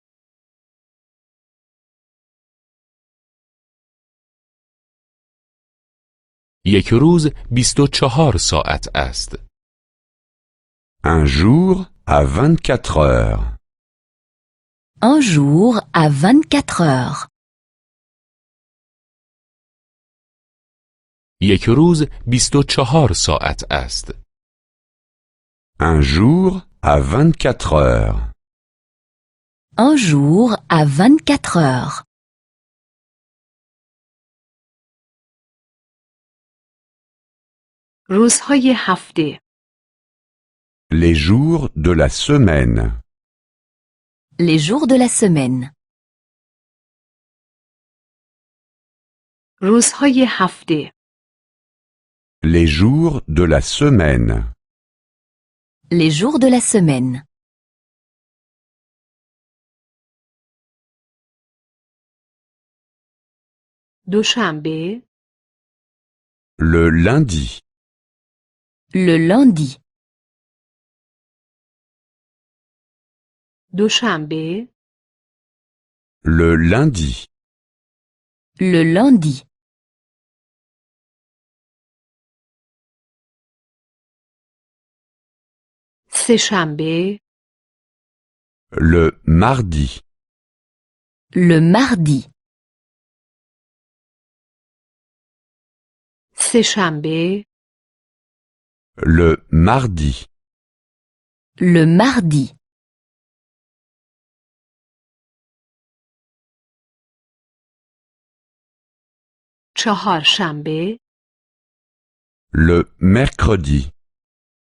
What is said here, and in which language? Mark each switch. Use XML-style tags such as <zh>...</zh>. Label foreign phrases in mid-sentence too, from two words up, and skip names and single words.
<fa>یک روز 24 ساعت است.</fa> <fr>Un jour à 24 heures. Un jour à 24 heures.</fr> <fa>یک روز 24 ساعت است.</fa> <fr>Un jour à 24 heures. Un jour à 24 heures.</fr> <fa>روزهای هفته.</fa> <fr>Les jours de la semaine. Les jours de la semaine.</fr> <fa>روزهای هفته.</fa> <fr>Les jours de la semaine. Les jours de la semaine.</fr> <fa>دوشنبه.</fa> <fr>Le lundi. Le lundi.</fr> <fa>دوشنبه.</fa> <fr>Le lundi. Le lundi.</fr> <fa>سه‌شنبه.</fa> <fr>Le mardi. Le mardi.</fr> <fa>سه‌شنبه.</fa> <fr>Le mardi. Le mardi.</fr> <fa>چهارشنبه.</fa> <fr>Le mercredi.</fr>